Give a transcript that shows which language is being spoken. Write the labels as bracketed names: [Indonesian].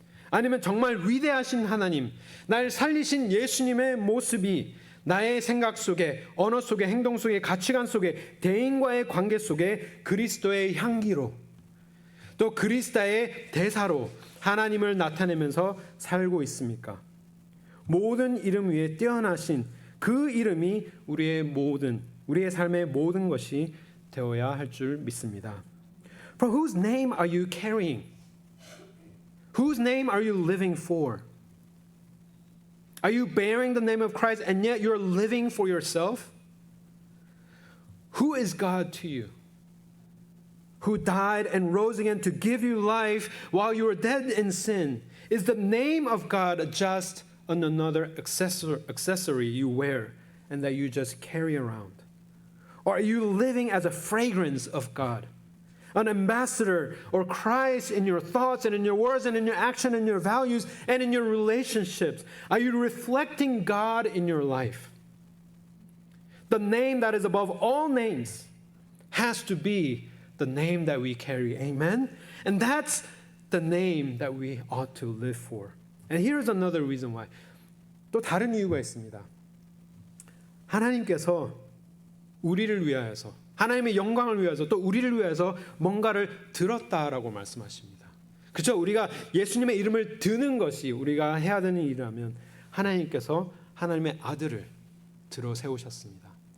[Korean] 아니면 정말 위대하신 하나님, 날 살리신 예수님의 모습이 나의 생각 속에, 언어 속에, 행동 속에, 가치관 속에, 대인과의 관계 속에 그리스도의 향기로 또 그리스도의 대사로 하나님을 나타내면서 살고 있습니까? 모든 이름 위에 뛰어나신 그 이름이 우리의 삶의 모든 것이 되어야 할 줄 믿습니다. [English] For whose name are you carrying? Whose name are you living for? Are you bearing the name of Christ and yet you're living for yourself? Who is God to you? Who died and rose again to give you life while you were dead in sin? Is the name of God just another accessory you wear and that you just carry around? Or are you living as a fragrance of God? An ambassador or Christ in your thoughts and in your words and in your action and your values and in your relationships? Are you reflecting God in your life? The name that is above all names has to be the name that we carry. Amen? And that's the name that we ought to live for. And here's another reason why. [Korean] 또 다른 이유가 있습니다. 하나님께서 우리를 위하여서 하나님의 영광을 위해서 또 우리를 위해서 뭔가를 들었다라고 말씀하십니다. 그렇죠? 우리가 예수님의 이름을 드는 것이 우리가 해야 되는 일이라면 하나님께서 하나님의 아들을 들어 세우셨습니다.